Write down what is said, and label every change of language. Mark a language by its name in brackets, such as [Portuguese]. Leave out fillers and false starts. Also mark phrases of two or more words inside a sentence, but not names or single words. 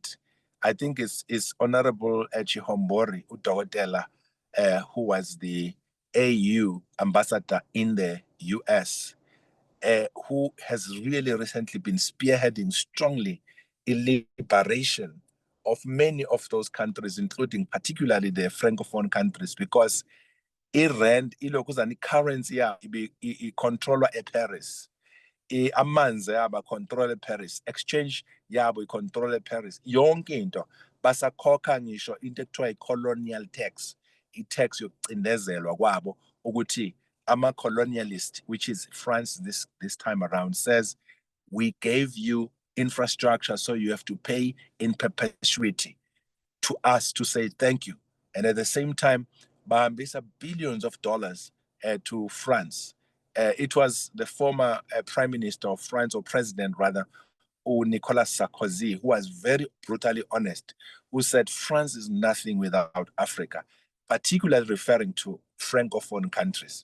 [English] I think it's Honorable Chihombori Udokotela, who was the AU ambassador in the US, who has really recently been spearheading strongly in liberation of many of those countries, including particularly the Francophone countries, because [North Ndebele] i-rand ilokhuzana i-currency yabo icontrolwa eParis, amanzi yabo control eParis, exchange yabo icontrol eParis, yonke into basakhokha ngisho into ekuthiwa i-colonial tax, i-tax yokucindezelwa kwabo ukuthi ama-colonialist, [English] which is France this time around, says we gave you infrastructure, so you have to pay in perpetuity to us to say thank you. And at the same time, bahambisa billions of dollars to France. It was the former prime minister of France, or president rather, Nicolas Sarkozy, who was very brutally honest, who said France is nothing without Africa, particularly referring to Francophone countries.